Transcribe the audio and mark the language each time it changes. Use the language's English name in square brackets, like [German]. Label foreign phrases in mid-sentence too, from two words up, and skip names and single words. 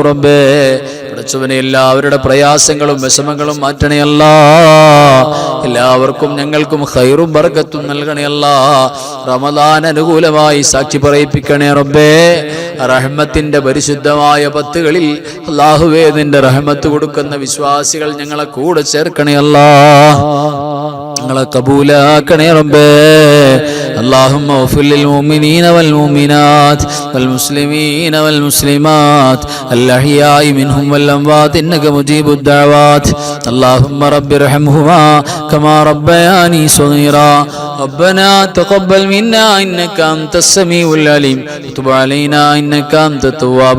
[Malayalam] റബ്ബേ പടച്ചവനെ എല്ലാവരുടെ പ്രയാസങ്ങളും വിഷമങ്ങളും മാറ്റണേ അല്ലാഹ് എല്ലാവർക്കും ഞങ്ങൾക്കും ഖൈറും ബറക്കത്തും നൽകണേ അല്ലാഹ് റമളാൻ അനുകൂലമായി സാക്ഷി പറയിപ്പിക്കണേ റബ്ബേ റഹ്മത്തിന്റെ പരിശുദ്ധമായ പത്തുകളിൽ അല്ലാഹുവേ നിന്റെ റഹ്മത്ത് കൊടുക്കുന്ന വിശ്വാസികൾ ഞങ്ങളെ കൂടെ ചേർക്കണേ അല്ലാഹ് ഞങ്ങളെ കബൂലാക്കണേ റബ്ബേ [Arabic] اللهم اغفر للمؤمنين والمؤمنات والمسلمين والمسلمات الأحياء منهم والأموات إنك مجيب الدعوات اللهم رب ارحمهما كما ربياني صغيرا ربنا تقبل منا إنك أنت السميع العليم وتب علينا إنك أنت التواب